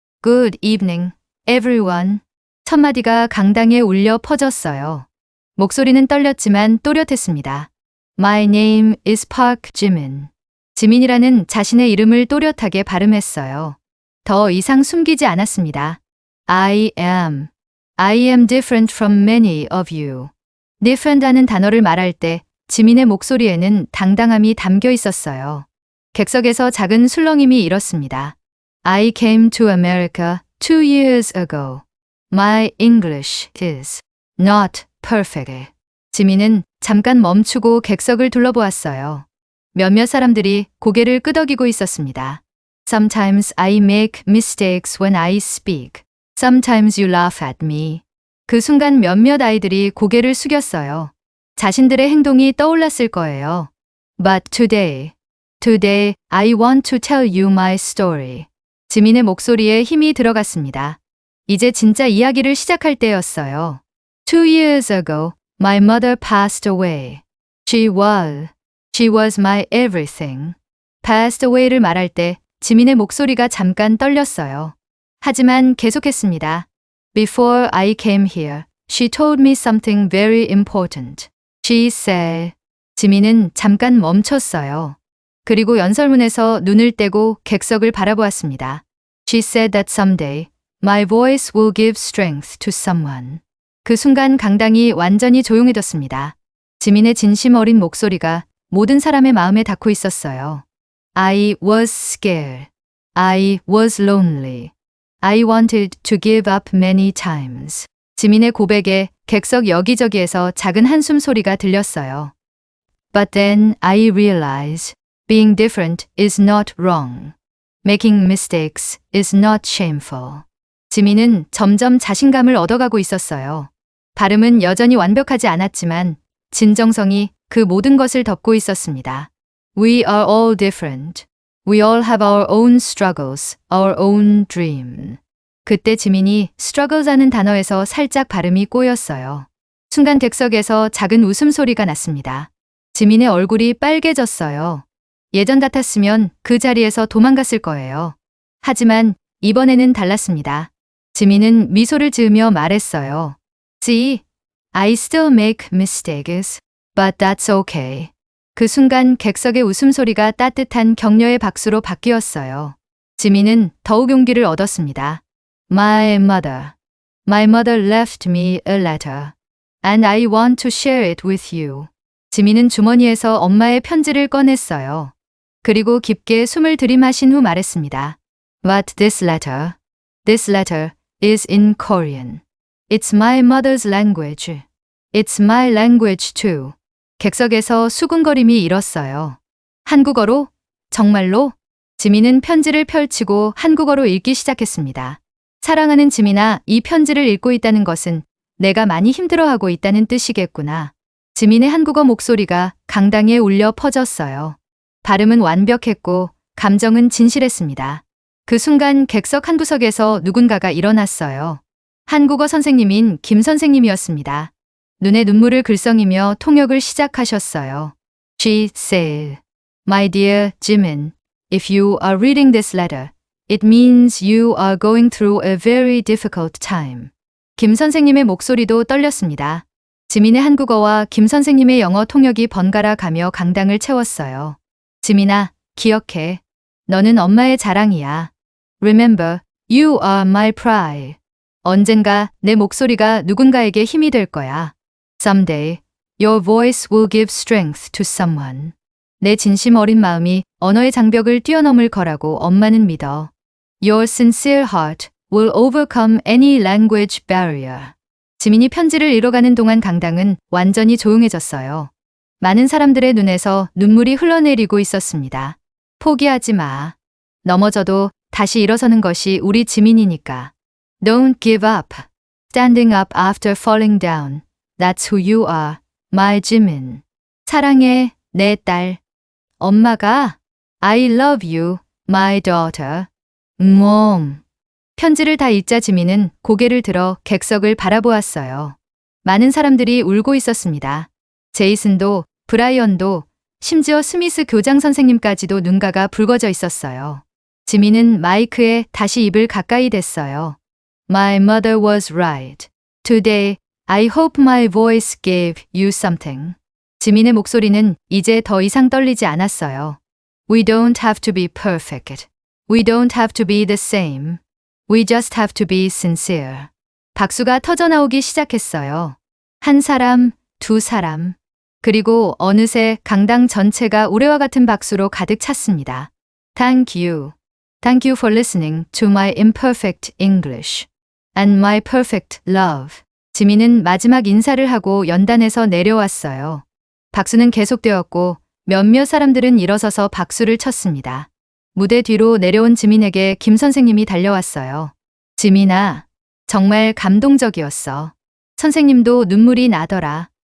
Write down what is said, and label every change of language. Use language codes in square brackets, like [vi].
[en] Good evening, everyone. [ko] 첫 마디가 강당에 울려 퍼졌어요. 목소리는 떨렸지만 또렷했습니다. [en] My name is Park Jimin. [ko] 지민이라는 자신의 이름을 또렷하게 발음했어요. 더 이상 숨기지 않았습니다. [en] I am different from many of you. [ko] different하는 단어를 말할 때 지민의 목소리에는 당당함이 담겨 있었어요. 객석에서 작은 술렁임이 일었습니다. [en] I came to America 2 years ago. My English is not perfect. [ko] 지민은 잠깐 멈추고 객석을 둘러보았어요. 몇몇 사람들이 고개를 끄덕이고 있었습니다. [en] Sometimes I make mistakes when I speak. Sometimes you laugh at me. [ko] 그 순간 몇몇 아이들이 고개를 숙였어요. 자신들의 행동이 떠올랐을 거예요. [en] But today I want to tell you my story. [ko] 지민의 목소리에 힘이 들어갔습니다. 이제 진짜 이야기를 시작할 때였어요. [en] 2 years ago, my mother passed away. She was my everything. [ko] passed away를 말할 때 지민의 목소리가 잠깐 떨렸어요. 하지만 계속했습니다. [en] Before I came here, She told me something very important. She said. [ko] 지민은 잠깐 멈췄어요. 그리고 연설문에서 눈을 떼고 객석을 바라보았습니다. [en] She said that someday my voice will give strength to someone. [ko] 그 순간 강당이 완전히 조용해졌습니다. 지민의 진심 어린 목소리가 모든 사람의 마음에 닿고 있었어요. [en] I was scared. I was lonely. I wanted to give up many times. [ko] 지민의 고백에 객석 여기저기에서 작은 한숨 소리가 들렸어요. [en] But then I realized being different is not wrong. Making mistakes is not shameful. [ko] 지민은 점점 자신감을 얻어가고 있었어요. 발음은 여전히 완벽하지 않았지만 진정성이 그 모든 것을 덮고 있었습니다. [en] We are all different. We all have our own struggles, our own dream. [ko] 그때 지민이 struggles 하는 단어에서 살짝 발음이 꼬였어요. 순간 객석에서 작은 웃음소리가 났습니다. 지민의 얼굴이 빨개졌어요. 예전 같았으면 그 자리에서 도망갔을 거예요. 하지만 이번에는 달랐습니다. 지민은 미소를 지으며 말했어요. [en] See, I still make mistakes, but that's okay. [ko] 그 순간 객석의 웃음소리가 따뜻한 격려의 박수로 바뀌었어요. 지민은 더욱 용기를 얻었습니다. [en] My mother left me a letter, and I want to share it with you. [ko] 지민은 주머니에서 엄마의 편지를 꺼냈어요. 그리고 깊게 숨을 들이마신 후 말했습니다. [en] But this letter is in Korean. It's my mother's language. It's my language too. [ko] 객석에서 수군거림이 일었어요. 한국어로? 정말로? 지민은 편지를 펼치고 한국어로 읽기 시작했습니다. 사랑하는 지민아, 이 편지를 읽고 있다는 것은 내가 많이 힘들어하고 있다는 뜻이겠구나. 지민의 한국어 목소리가 강당에 울려 퍼졌어요. 발음은 완벽했고 감정은 진실했습니다. 그 순간 객석 한 구석에서 누군가가 일어났어요. 한국어 선생님인 김 선생님이었습니다. 눈에 눈물을 글썽이며 통역을 시작하셨어요. [en] She said, My dear Jimin, if you are reading this letter, it means you are going through a very difficult time. [ko] 김 선생님의 목소리도 떨렸습니다. 지민의 한국어와 김 선생님의 영어 통역이 번갈아 가며 강당을 채웠어요. 지민아, 기억해. 너는 엄마의 자랑이야. [en] Remember, you are my pride. [ko] 언젠가 내 목소리가 누군가에게 힘이 될 거야. [en] Someday, your voice will give strength to someone. [ko] 내 진심 어린 마음이 언어의 장벽을 뛰어넘을 거라고 엄마는 믿어. [en] Your sincere heart will overcome any language barrier. [ko] 지민이 편지를 읽어가는 동안 강당은 완전히 조용해졌어요. 많은 사람들의 눈에서 눈물이 흘러내리고 있었습니다. 포기하지 마. 넘어져도 다시 일어서는 것이 우리 지민이니까. [en] Don't give up. Standing up after falling down. That's who you are, my 지민. [ko] 사랑해, 내 딸. 엄마가 [en] I love you, my daughter. [ko] 편지를 다 읽자 지민은 고개를 들어 객석을 바라보았어요. 많은 사람들이 울고 있었습니다. 제이슨도, 브라이언도, 심지어 스미스 교장 선생님까지도 눈가가 붉어져 있었어요. 지민은 마이크에 다시 입을 가까이 댔어요. [en] My mother was right. Today, I hope my voice gave you something. [ko] 지민의 목소리는 이제 더 이상 떨리지 않았어요. [en] We don't have to be perfect. We don't have to be the same. We just have to be sincere. [ko] 박수가 터져나오기 시작했어요. 한 사람, 두 사람. 그리고 어느새 강당 전체가 우레와 같은 박수로 가득 찼습니다. [en] Thank you. Thank you for listening to my imperfect English. And my perfect love. [ko] 지민은 마지막 인사를 하고 연단에서 내려왔어요. 박수는 계속되었고 몇몇 사람들은 일어서서 박수를 쳤습니다. 무대 뒤로 내려온 지민에게 김 선생님이 달려왔어요. 지민아, 정말 감동적이었어. 선생님도 눈물이 나더라.